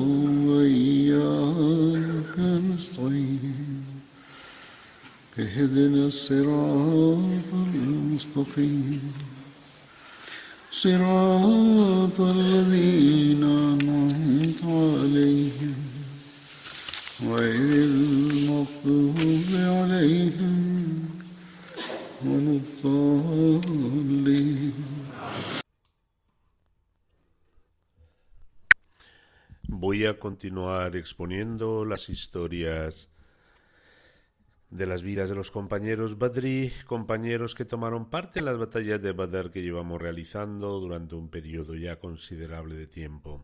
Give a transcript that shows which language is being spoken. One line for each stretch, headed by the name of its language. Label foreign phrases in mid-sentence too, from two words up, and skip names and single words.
Arabic: وإياك نستعين اهدنا الصراط المستقيم صراط الذين أنعمت عليهم غير المغضوب عليهم ولا الضالين.
Spanish: Voy a continuar exponiendo las historias de las vidas de los compañeros Badri, compañeros que tomaron parte en las batallas de Badr que llevamos realizando durante un periodo ya considerable de tiempo.